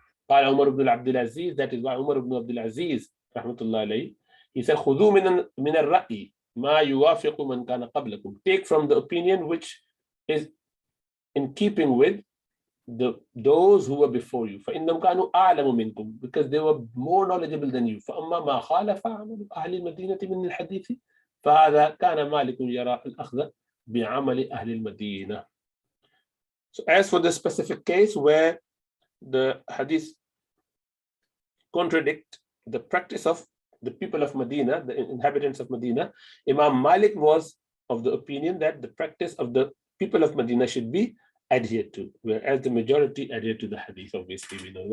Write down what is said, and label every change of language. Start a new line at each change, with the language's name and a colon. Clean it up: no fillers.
Arabic: قال عمر بن عبد العزيز,
English: that is why Umar ibn Abdul Aziz
Arabic: رحمة الله عليه,
English: he said
Arabic: خذوا من الرأي ما يوافق من كان قبلكم,
English: take from the opinion which is in keeping with those who were before you.
Arabic: فإنهم كانوا أعلم منكم,
English: because they were more knowledgeable than you.
Arabic: فأما ما خالف عمل أهل المدينة من الحديث فهذا كان مالك يرى الأخذ بعمل أهل المدينة.
English: So as for the specific case where the hadith contradict the practice of the people of Medina, the inhabitants of Medina, Imam Malik was of the opinion that the practice of the people of Medina should be adhered to, whereas the majority adhered to the hadith, obviously we know.